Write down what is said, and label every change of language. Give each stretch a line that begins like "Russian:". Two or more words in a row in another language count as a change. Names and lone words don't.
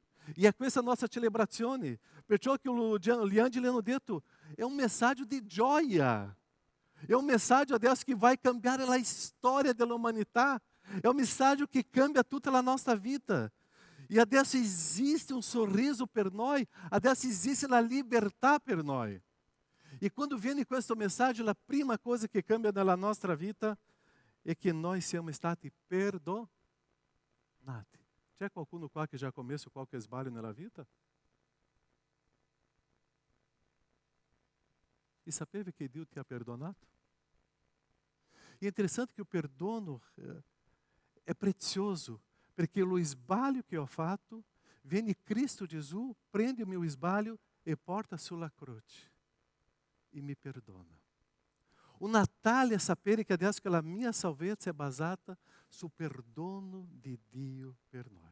Italian: E è questa nostra celebrazione. Perciò che gli angeli hanno detto, è un messaggio di gioia. È un messaggio adesso che vai cambiare la storia dell'umanità. È un messaggio che cambia tutta la nostra vita. E adesso
Portuguese: existe um sorriso
Italian: per noi, adesso
Portuguese: existe a
Italian: libertà per noi. E quando viene questa mensagem, a prima
Portuguese: coisa que
Italian: cambia nella nostra vita è che noi siamo stati perdonati. C'è qualcuno qua che já commesso qualche sbaglio nella vita? E sapeva che Dio ti ha perdonato?
Portuguese: E é interessante que o
Italian: perdono é prezioso, perché lo sbaglio che ho fatto, viene Cristo Gesù, prende il mio sbaglio e porta sulla croce e mi perdona. O Natale è sapere che adesso che la mia salvezza è basata sul perdono di Dio per noi.